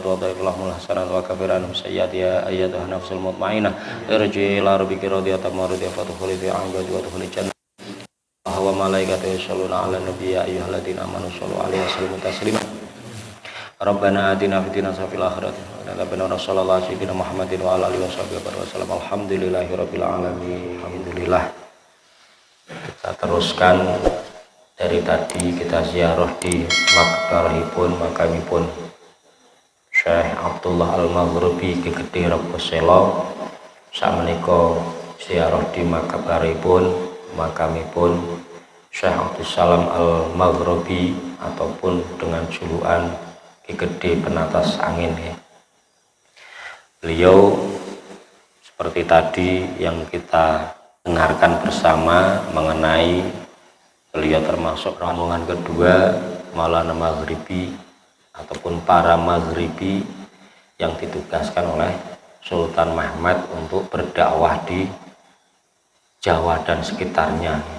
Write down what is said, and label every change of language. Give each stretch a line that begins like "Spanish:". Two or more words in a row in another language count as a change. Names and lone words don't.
Arabic: وتضاعف لهم الحسنات وكفر عنهم السيئات يا أيتها النفس المطمئنة ارجعي إلى ربك راضية مرضية فادخلي في عبادي وادخلي جنتي والملائكة يصلون على النبي يا أيها الذين آمنوا صلوا عليه وسلموا تسليما ربنا آتنا في الدنيا حسنة وفي الآخرة حسنة وصلى الله على سيدنا محمد وعلى آله وسلم الحمد لله رب العالمين الحمد لله.
Indonesian: Kita teruskan dari tadi kita ziarah di makamipun Syekh Abdullah Al-Maghribi Ki Gede Regoselo. Sakmenika ziarah di makamipun Syekh Abdus Salam Al-Maghribi ataupun dengan julukan Ki Gede Penatas Angin. Beliau seperti tadi yang kita dengarkan bersama mengenai beliau termasuk rombongan kedua Maulana Maghribi ataupun para Maghribi yang ditugaskan oleh Sultan Mahmud untuk berdakwah di Jawa dan sekitarnya.